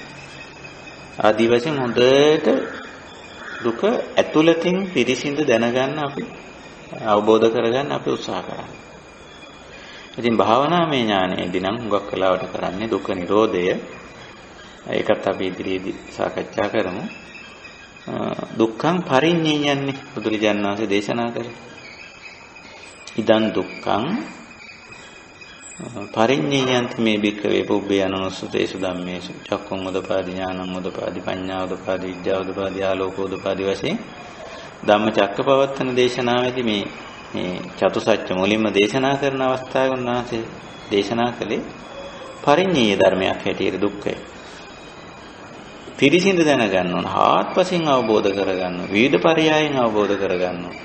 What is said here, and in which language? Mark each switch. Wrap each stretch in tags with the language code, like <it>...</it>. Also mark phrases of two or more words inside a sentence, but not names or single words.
<si>ආදි වශයෙන් හොඳට දුක ඇතුළතින් පිරිසිඳ දැනගන්න අපි අවබෝධ කරගන්න අපි උත්සාහ කරනවා. ඉතින් භාවනාමය ඥානයේදී නම් හුඟක් වෙලාවට කරන්නේ දුක්ඛ නිරෝධය. ඒකත් අපි ඉදිරියේදී සාකච්ඡා කරමු.</si> <pi>දුක්ඛං පරිඤ්ඤයන්නේ</pi> <si>බුදුරජාණන් වහන්සේ දේශනා කරේ.</si> <pi>ඉදං දුක්ඛං පරිඤ්ඤයන්ති මේ භික්ඛවේ පුබ්බේ අනුස්සතේසු ධම්මේසු චක්ඛුං උදපාදි ඥානං උදපාදි පඤ්ඤා උදපාදි විද්‍යා උදපාදි ආලෝකෝ උදපාදි</pi> <si>වශයෙන් ධම්මචක්කපවත්තන දේශනාවේදී මේ චතුසත්‍ය මුලින්ම දේශනා කරන අවස්ථාවේ උන්වහන්සේ දේශනා කළේ පරිඤ්ඤය ධර්මයක් හැටියට දුක්ඛය. පිරිසිඳ දැනගන්න ඕන, හාත්පසින් අවබෝධ කරගන්න ඕන, විවිධ පරයයන් අවබෝධ කරගන්න ඕන.</si>